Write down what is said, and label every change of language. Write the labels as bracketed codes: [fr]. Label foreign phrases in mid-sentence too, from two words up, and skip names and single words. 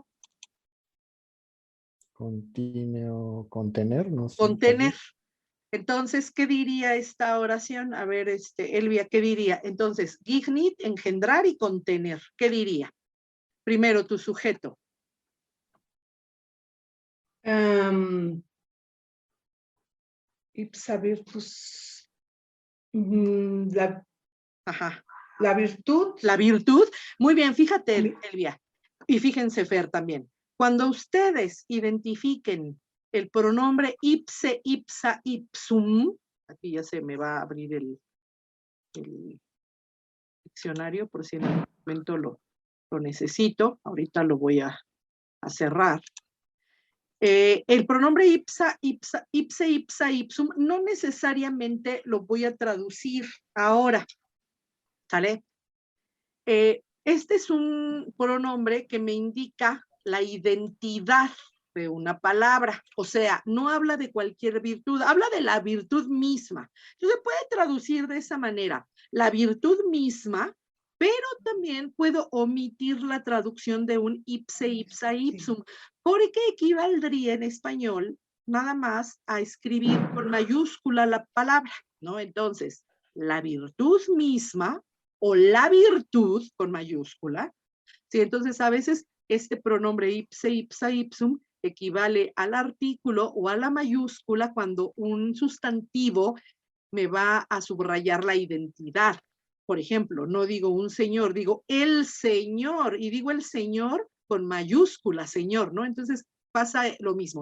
[es] Continuo, contener, no sé. Contener. Entonces, ¿qué diría esta oración? A ver, Elvia, ¿qué diría? Entonces, gignit, engendrar y contener. ¿Qué diría? Primero, tu sujeto. [la] Ipsa virtus. [es] Ajá. La virtud. La virtud. Muy bien, fíjate, Elvia. Y fíjense, Fer, también. Cuando ustedes identifiquen el pronombre [la] ipse, ipsa, ipsum, [es] aquí ya se me va a abrir el diccionario por si en algún momento lo necesito, ahorita lo voy a cerrar. El pronombre [la] ipsa, ipsa, ipse, ipsa, ipsum, [es] no necesariamente lo voy a traducir ahora, ¿sale? Este es un pronombre que me indica la identidad de una palabra, o sea, no habla de cualquier virtud, habla de la virtud misma. Entonces puede traducir de esa manera, la virtud misma, pero también puedo omitir la traducción de un [la] ipse, ipsa, ipsum, [es] porque equivaldría en español nada más a escribir con mayúscula la palabra, ¿no? Entonces, la virtud misma o la virtud con mayúscula, ¿sí? Entonces a veces este pronombre [la] ipse, ipsa, ipsum [es] equivale al artículo o a la mayúscula cuando un sustantivo me va a subrayar la identidad. Por ejemplo, no digo un señor, digo el señor, y digo el señor con mayúscula, señor, ¿no? Entonces pasa lo mismo.